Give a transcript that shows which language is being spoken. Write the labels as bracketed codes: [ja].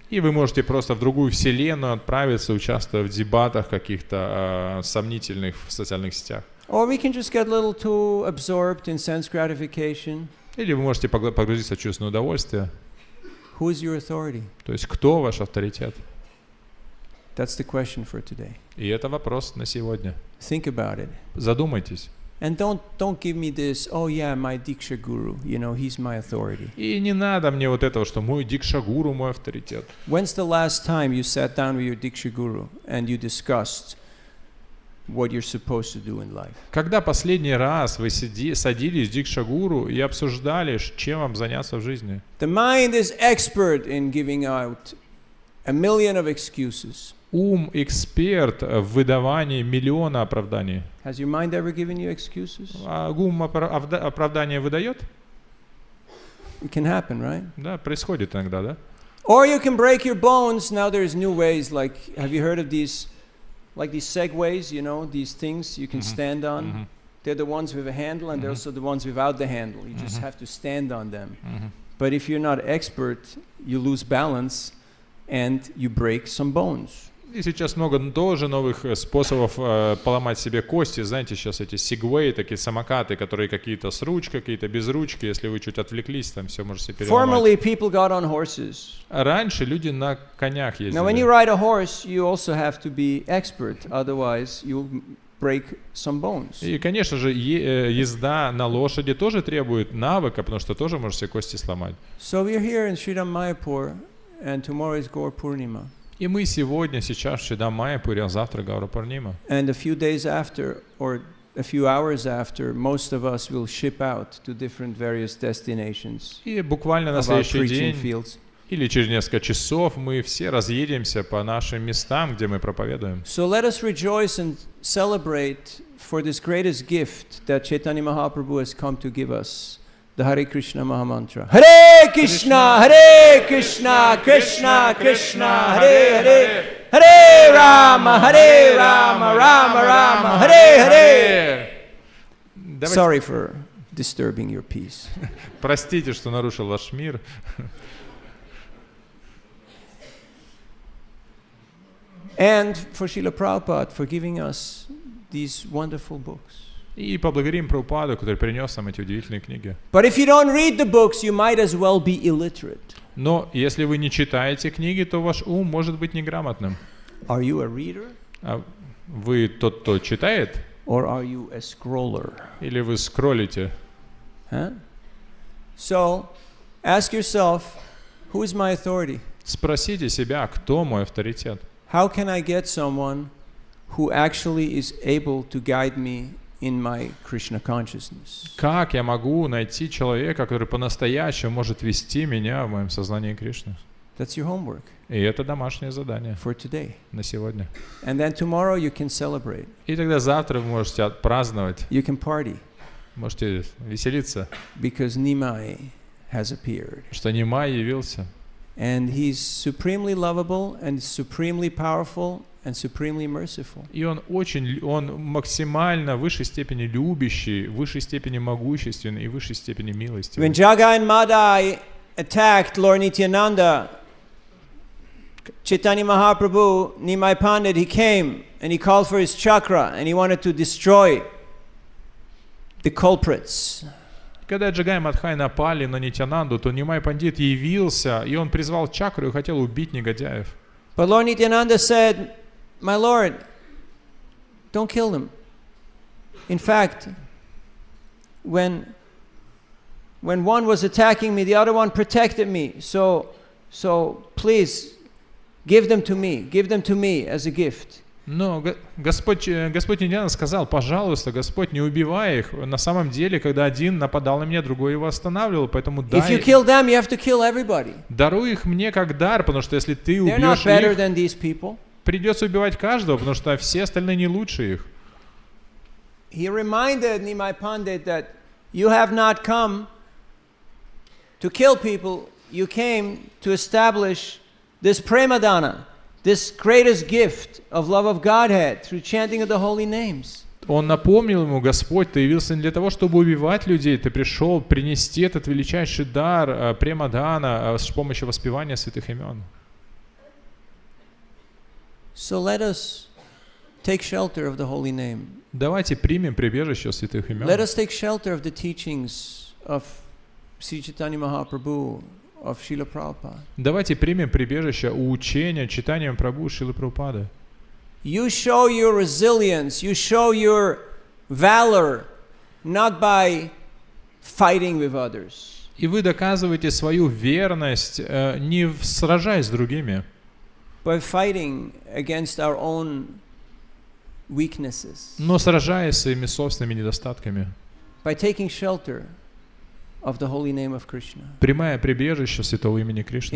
[ru] И вы можете просто в другую вселенную отправиться, участвуя в дебатах каких-то сомнительных в социальных сетях. [en] Or we can just get a little too absorbed in sense gratification. [ru] Или вы можете погрузиться в чувственное удовольствие. [en] Who is your authority? [ru] То есть кто ваш авторитет? [en] That's the question for today. [ru] И это вопрос на сегодня. [en] Think about it. [ru] Задумайтесь. [en] And don't give me this, oh yeah, my Diksha Guru, he's my authority. [ru] И не надо мне вот этого, что мой Дикша-гуру, мой авторитет. [en] When's the last time you sat down with your Diksha Guru and you discussed what you're supposed to do in life? [ru] Когда последний раз вы садились с Дикша-гуру и обсуждали, чем вам заняться в жизни? [en] The mind is expert in giving out a million of excuses. [ru] Ум эксперт в выдавании миллиона оправданий. [en] Has your mind ever given you excuses? [ru] А ум оправдание выдает? [en] It can happen, right? [ru] Да, происходит иногда, да? [en] Or you can break your bones. Now there's new ways, like, have you heard of these segways, these things you can stand on? They're the ones with a handle, and they're also the ones without the handle. You just have to stand on them. But if you're not expert, you lose balance and you break some bones. [ru] И сейчас много тоже новых способов поломать себе кости. Знаете, сейчас эти сегвеи, такие самокаты, которые какие-то с ручкой, какие-то без ручки. Если вы чуть отвлеклись, там все можете переломать. [en] Formerly, people got on horses. [ru] Раньше люди на конях ездили. [en] Now, when you ride a horse, you also have to be expert. Otherwise, you'll break some bones. [ru] И, конечно же, езда на лошади тоже требует навыка, потому что тоже можешь себе кости сломать. [en] So we're here in Sridham Mayapur, and tomorrow is Gaur Purnima. [ru] И мы сегодня, сейчас в Шримад Майяпуре, а завтра Гаура Пурнима. [en] And a few days after, or a few hours after, most of us will ship out to different various destinations. [ru] И буквально на следующий день или через несколько часов мы все разъедемся по нашим местам, где мы проповедуем. [en] So let us rejoice and celebrate for this greatest gift that Chaitanya Mahaprabhu has come to give us. The Hare Krishna Mahamantra. [sa] Hare Krishna, Hare Krishna, Krishna Krishna, Hare Hare, Hare Rama, Rama Rama, Hare Hare. [en] Sorry for disturbing your peace. [ru] Простите, что нарушил ваш мир. [en] And for Srila Prabhupada for giving us these wonderful books. [ru] И поблагодарим Прабхупаду, который принес нам эти удивительные книги. [en] But if you don't read the books, you might as well be illiterate. [ru] Но если вы не читаете книги, то ваш ум может быть неграмотным. [en] Are you a reader? [ru] А вы тот, кто читает? [en] Or are you a scroller? [ru] Или вы скроллите? Huh? [en] So, ask yourself, who is my authority? [ru] Спросите себя, кто мой авторитет? [en] How can I get someone who actually is able to guide me in my Krishna consciousness? [ru] Как я могу найти человека, который по-настоящему может вести меня в моем сознании Кришны? [en] That's your homework. [ru] И это домашнее задание [en] for today. [ru] На сегодня. [en] And then tomorrow you can celebrate. [ru] И тогда завтра вы можете отпраздновать. [en] You can party. [ru] Можете веселиться. [en] Because Neemi has appeared. [ru] Что Нимай явился. [en] And he's supremely lovable and supremely powerful and supremely merciful. [ru] И он максимально в высшей степени любящий, в высшей степени могущественный и в высшей степени милостивый. [en] When Jaga and Madai attacked Lord Nityananda, Chaitanya Mahaprabhu, Nimai Pandit, he came and he called for his chakra and he wanted to destroy the culprits. [ru] Когда Джагай и Мадхай напали на Нитянанду, то Нимай Пандит явился, и он призвал чакру и хотел убить негодяев. [en] But Lord Nityananda said, "My Lord, don't kill them. In fact, when one was attacking me, the other one protected me. So please give them to me as a gift." [ru] Но Господь Нитянанда сказал: пожалуйста, Господь, не убивай их. На самом деле, когда один нападал на меня, другой его останавливал, поэтому [en] If you kill them, you have to kill everybody. [ru] Даруй их мне как дар, потому что если ты [en] They're not [ru] убьешь [en] better [ru] их, [en] than these people. [ru] придется убивать каждого, потому что все остальные не лучше их. [en] He reminded Nimai Pandit that you have not come to kill people, you came to establish this premadana, this greatest gift of love of Godhead through chanting of the holy names. [ru] Он напомнил ему: Господь, ты явился не для того, чтобы убивать людей, ты пришел принести этот величайший дар премадана с помощью воспевания святых имен. [en] So let us take shelter of the holy name. [ru] Давайте примем прибежище святых имен. [en] Let us take shelter of the teachings of Sri Chaitanya Mahaprabhu, of Srila Prabhupada. [ru] Давайте примем прибежище у учения, читанием Прабху Шрилы Прабхупады. [en] You show your resilience, you show your valor, not by fighting with others. [ru] И вы доказываете свою верность, не сражаясь с другими, [en] By fighting against our own weaknesses. [ru] но сражаясь своими собственными недостатками. [en] By taking shelter of the holy name of Krishna. [ru] Примая прибежище святого имени Кришны.